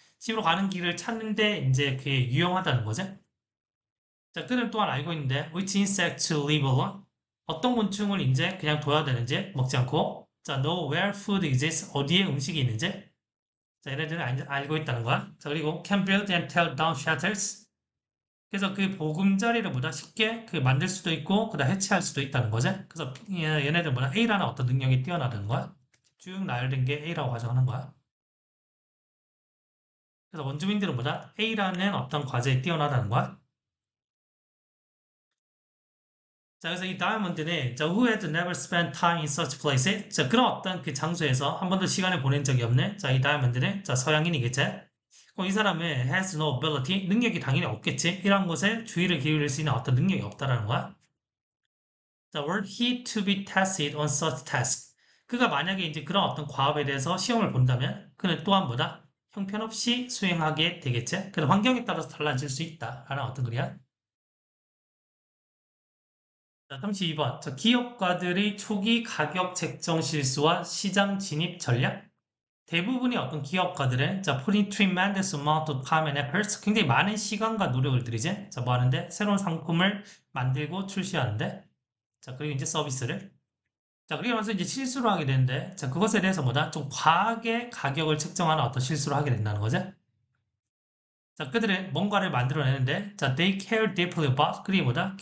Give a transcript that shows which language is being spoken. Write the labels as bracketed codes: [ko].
[ko] 집으로 가는 길을 찾는데 이제 그게 유용하다는 거죠. 자, 그들은 또한 알고 있는데 [en] which insect to leave alone. [ko] 어떤 곤충을 이제 그냥 둬야 되는지 먹지 않고 자, [en] know where food exists. [ko] 어디에 음식이 있는지 자, 얘네들은 알고 있다는 거야. 자, 그리고 [en] can build and tear down shelters. [ko] 그래서 그 보금자리를 보다 쉽게 그 만들 수도 있고 그다 해체할 수도 있다는 거지. 그래서 얘네들 보다 A라는 어떤 능력이 뛰어나다는 거야. 쭉 나열된 게 A라고 가정하는 거야. 그래서 원주민들은 보다 A라는 어떤 과제에 뛰어나다는 거야. 자, 그래서 이 다이아몬드는 자, [en] who had never spent time in such places. [ko] 자, 그런 어떤 그 장소에서 한 번도 시간을 보낸 적이 없는 자, 이 다이아몬드는 자, 서양인이겠지. 그럼 이 사람은 [en] has no ability. [ko] 능력이 당연히 없겠지. 이런 것에 주의를 기울일 수 있는 어떤 능력이 없다라는 거야. [en] 자, were he to be tested on such task. [ko] 그가 만약에 이제 그런 어떤 과업에 대해서 시험을 본다면 그는 또한 뭐다? 형편없이 수행하게 되겠지. 그래서 환경에 따라서 달라질 수 있다라는 어떤 글이야. 자, 32번. 자, 기업가들의 초기 가격 책정 실수와 시장 진입 전략. 대부분의 어떤 기업가들은 자, [en] putting tremendous amount of time and effort. [ko] 굉장히 많은 시간과 노력을 들이지. 자, 뭐 하는데? 새로운 상품을 만들고 출시하는데. 자, 그리고 이제 서비스를. 자, 그리고 나서 이제 실수를 하게 되는데, 자, 그것에 대해서 뭐다? 좀 과하게 가격을 책정하는 어떤 실수를 하게 된다는 거죠. 자, 그들은 뭔가를 만들어내는데, 자, [en] they care deeply about, [ko] 그리고 뭐다?